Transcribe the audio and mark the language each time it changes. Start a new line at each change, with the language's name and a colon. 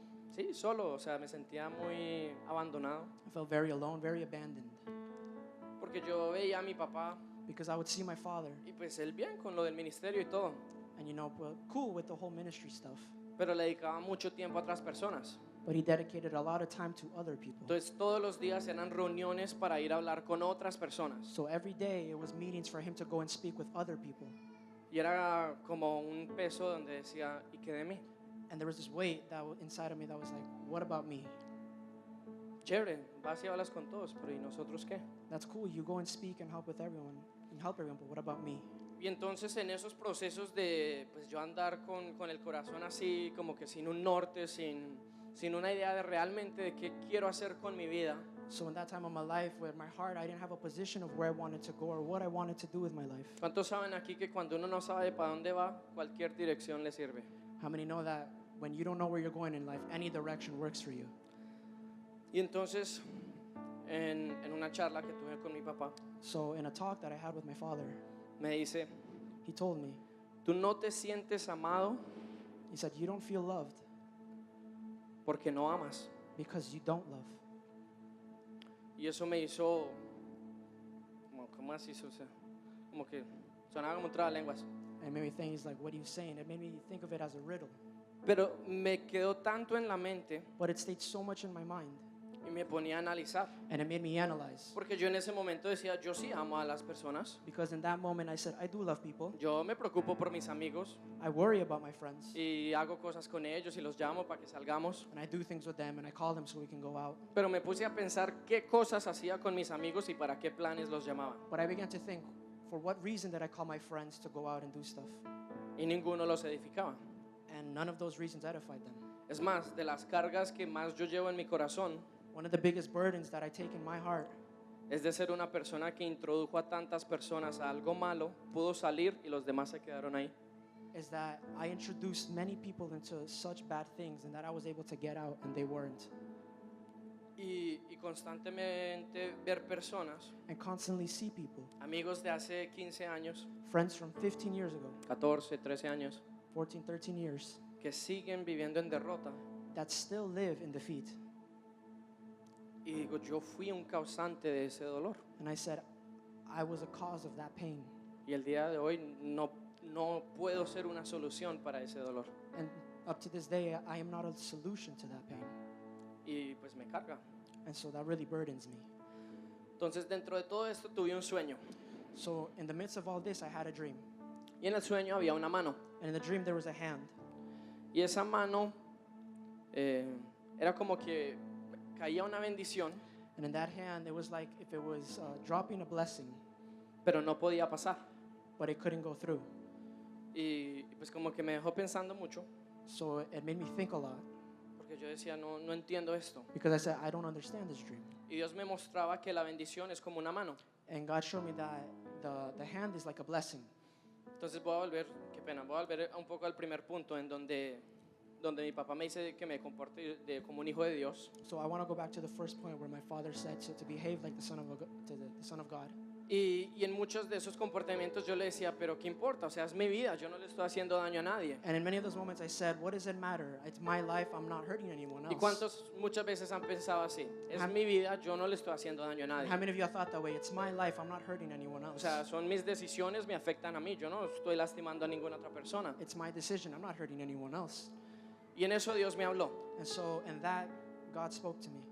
Spanish: Sí, solo, o sea, me sentía muy abandonado
English: I felt very alone, very abandoned.
Spanish: porque yo veía a mi papá
English: Because I would see my father,
Spanish: y pues él bien con lo del ministerio y todo,
English: and well, cool with the whole ministry stuff,
Spanish: pero le dedicaba mucho tiempo a otras personas.
English: but he dedicated a lot of time to other people.
Spanish: Entonces todos los días eran reuniones para ir a hablar con otras personas
English: So every day it was meetings for him to go and speak with other people.
Spanish: y era como un peso donde decía, ¿y qué de mí?
English: And there was this weight that inside of me that was like, what about me?
Spanish: Chévere, vas y hablas con todos, pero ¿y nosotros qué?
English: That's cool. You go and speak and help with everyone. And help everyone, but what about me?
Spanish: Y entonces en esos procesos de pues yo andar con el corazón así, como que sin un norte, sin una idea de realmente de qué quiero hacer con mi vida,
English: So in that time of my life, with my heart, I didn't have a position of where I wanted to go or what I wanted to do with my life.
Spanish: ¿cuántos saben aquí que cuando uno no sabe para dónde va, cualquier dirección le sirve?
English: How many know that when you don't know where you're going in life, any direction works for you?
Spanish: Y entonces en una charla que tuve con mi papá,
English: So in a talk that I had with my father,
Spanish: me dice,
English: he told me,
Spanish: tú no te sientes amado
English: he said, you don't feel loved
Spanish: porque no amas.
English: because you don't love.
Spanish: Y eso me hizo, ¿cómo así? O sea, como que sonaba como un trabalenguas.
English: And it made me think, he's like, what are you saying? It made me think of it as a riddle.
Spanish: Pero me quedó tanto en la mente
English: But it stayed so much in my mind.
Spanish: y me ponía a analizar.
English: And it made me analyze.
Spanish: Porque yo en ese momento decía, yo sí amo a las personas.
English: Because in that moment I said, I do love people.
Spanish: Yo me preocupo por mis amigos
English: I worry about my friends.
Spanish: y hago cosas con ellos y los llamo para que salgamos.
English: And I do things with them and I call them so we can go out.
Spanish: Pero me puse a pensar qué cosas hacía con mis amigos y para qué planes los llamaba.
English: But I began to think, for what reason did I call my friends to go out and do stuff?
Spanish: Y ninguno los edificaba.
English: And none of those reasons edified them.
Spanish: Es más, de las cargas que más yo llevo en mi corazón
English: One of the biggest burdens that I take in my heart
Spanish: es de ser una persona que introdujo a tantas personas a algo malo, pudo salir y los demás se quedaron ahí.
English: is that I introduced many people into such bad things and that I was able to get out and they weren't.
Spanish: Y constantemente ver personas,
English: And constantly see people,
Spanish: amigos de hace 15 años,
English: friends from 15 years ago,
Spanish: 14, 13 años,
English: 14, 13 years,
Spanish: que siguen viviendo en derrota.
English: that still live in defeat.
Spanish: Y digo, yo fui un causante de ese dolor.
English: And I said, I was a cause of that pain.
Spanish: Y el día de hoy no puedo ser una solución para ese dolor.
English: And up to this day, I am not a solution to that pain.
Spanish: Y pues me carga.
English: And so that really burdens me.
Spanish: Entonces dentro de todo esto tuve un sueño.
English: So in the midst of all this, I had a dream.
Spanish: Y en el sueño había una mano.
English: And in the dream, there was a hand.
Spanish: Y esa mano era como que caía una bendición,
English: And in that hand, it was like if it was dropping a blessing,
Spanish: pero no podía pasar.
English: but it couldn't go through.
Spanish: Y pues como que me dejó pensando mucho,
English: So it made me think a lot
Spanish: porque yo decía, no entiendo esto.
English: because I said, I don't understand this dream.
Spanish: Y Dios me mostraba que la bendición es como una mano.
English: And God showed me that the hand is like a blessing.
Spanish: Entonces voy a volver, qué pena, voy a volver un poco al primer punto en donde mi papá me dice que me comporte como un hijo de Dios.
English: So I want to go back to the first point where my father said to behave like the son of the son of God.
Spanish: Y en muchos de esos comportamientos yo le decía, pero ¿qué importa? O sea, es mi vida, yo no le estoy haciendo daño a nadie.
English: And in many of those moments, I said, what does it matter? It's my life. I'm not hurting anyone
Spanish: ¿Y
English: else.
Spanish: cuántos muchas veces han pensado así? Es mi vida, yo no le estoy haciendo daño a
English: How
Spanish: nadie.
English: many of you have thought that way? It's my life. I'm not hurting anyone
Spanish: O
English: else.
Spanish: sea, son mis decisiones, me afectan a mí, yo no estoy lastimando a ninguna otra persona.
English: It's my decision. I'm not hurting anyone else.
Spanish: Y en eso Dios me habló
English: And so in that, God spoke to me.